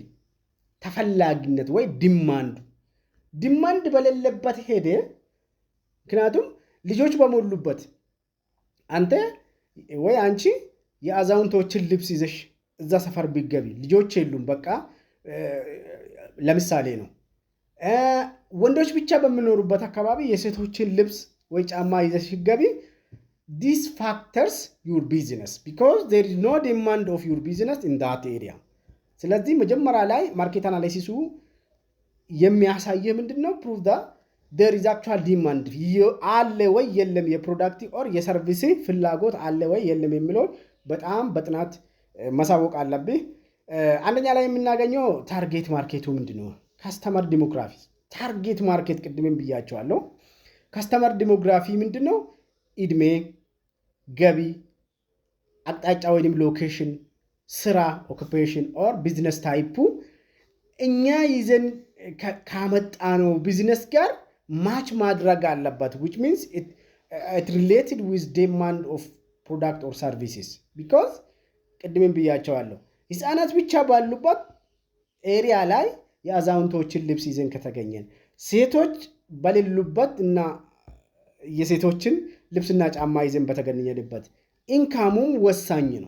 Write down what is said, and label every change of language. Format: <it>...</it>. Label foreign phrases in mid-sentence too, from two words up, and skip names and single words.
<am>ተፈላጊነት ወይ ዲማንድ በሌለበት ሄደ። ምክንያቱም ልጆች በሞሉበት አንተ ወይ አንቺ የአዛውንቶችን ልብስ ይዘሽ እዛ ሰፈር ቢገቢ ልጆች የሉም በቃ ለምሳሌ ነው። ወንዶች ብቻ በሚኖሩበት አካባቢ የሴቶችን ልብስ ወይ ጫማ ይዘሽ ቢገቢ</am> <en>these factors your business because there is no demand of your business in that area።</en> <am>ስለዚህ መጀመሪያ ላይ</am> <en>market analysis</en> <am>የሚያሳየው ምንድነው?</am> <en>prove that there is actual demand</en> <am>አለ ወይ የለም</am> <en>product or service</en> <am>ፍላጎት አለ ወይ የለም የሚለው በጣም በጥናት ማሳወቅ አለብህ። አንደኛ ላይ የምናገኘው</am> <en>target market</en> <am>ምንድነው?</am> <en>customer demography target market</en> <am>ቅድምም ብያቸዋለሁ።</am> <en>customer demography</en> <am>ምንድነው? እድሜ፣ ገቢ፣ አቅጣጫ ወይንም ሎኬሽን፣ ስራ</am> <en>occupation or business type</en> <am>እኛ ይዘን ካመጣነው ቢዝነስ ጋር ማች ማድረግ አለበት</am> <en>which means it related with demand of product or services because</en> <am>ቅድምም ብያቸዋለሁ ህፃናት ብቻ ባሉበት ኤሪያ ላይ የአዛውንቶችን ልብስ ይዘን ከተገኘን ሴቶች በሌሉበት እና የሴቶችን ልብስና ጫማ ይዘን በተገኘንበት ኢንካሙም ወሳኝ ነው።</am>